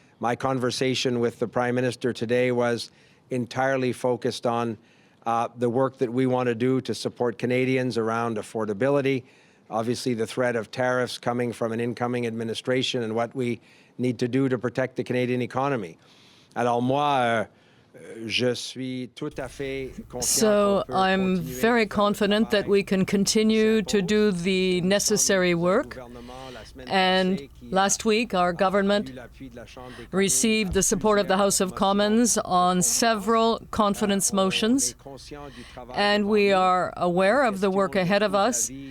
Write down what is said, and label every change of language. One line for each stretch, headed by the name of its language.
English: My conversation with the Prime Minister today was entirely focused on the work that we want to do to support Canadians around affordability, obviously the threat of tariffs coming from an incoming administration and what we need to do to protect the Canadian economy.
French: Alors moi, je suis tout à fait confiant.
English: So I'm very confident that we can continue to do the necessary work. And last week, our government received the support of the House of Commons on several confidence motions, and we are aware of the work ahead of us.